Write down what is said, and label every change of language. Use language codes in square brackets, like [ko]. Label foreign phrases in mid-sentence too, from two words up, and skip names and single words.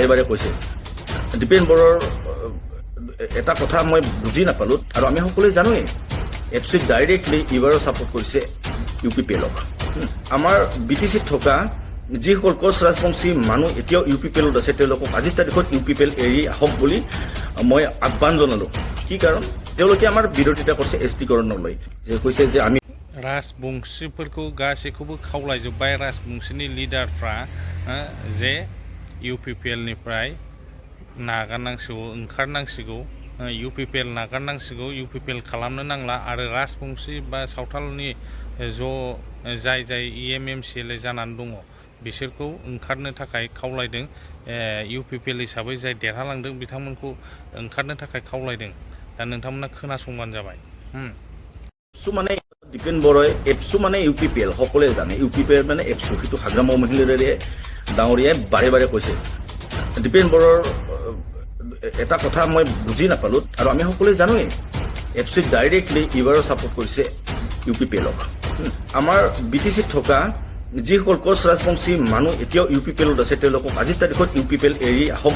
[as] বাৰে কৈছে দীপেন বড়াৰ এটা কথা মই বুজি নাপালো আৰু আমি সকলোৱে জানোৱেই এপছু ডাইৰেক্টলি ইবাৰো ছাপোৰ্ট কৰিছে UPPLক আমাৰ BTCত থকা যিসকল কোচ ৰাজবংশী মানুহ এতিয়াও UPPLত আছে তেওঁলোকক আজিৰ তাৰিখত UPPL এৰি আহক বুলি মই আহ্বান জনালো কি কাৰণ তেওঁলোকে আমাৰ বিৰোধিতা কৰিছে এছটিকৰণলৈ যে কৈছে যে আমি [brx] राजबंशीफोरखौ गासैखौबो खावलायजोब्बाय राजबंशीनि लिडारफ्रा जे UPPL निफ्राय नागारनांसिगौ ओंखारनांसिगौ UPPL नागारनांसिगौ UPPL खालामनो नांला आरो राजबंशी बा सावथालनि जाय EMMCLA जानानै दङ बिसोरखौ ओंखारनो थाखाय खावलायदों UPPL हिसाबै जाय देरहालांदों बिथांमोनखौ ओंखारनो थाखाय खावलायदों दा नोंथांमोना खोनासंबानो जाबाय [as] মানে দীপেন বড়াই এপছু মানে UPPL সকলোৱে জানে UPPL মানে এপছু সেইটো হাগ্ৰাম মহিলাৰে ডাঙৰীয়াই বাৰে বাৰে কৈছে দীপেন বড়াৰ এটা কথা মই বুজি নাপালো আৰু আমি সকলোৱে জানোৱেই এপছু ডাইৰেক্টলি ইবাৰো ছাপোৰ্ট কৰিছে UPPLক আমাৰ BTCত থকা যিসকল কোচ ৰাজবংশী মানুহ এতিয়াও UPPLত আছে তেওঁলোকক আজিৰ তাৰিখত UPPL এৰি আহক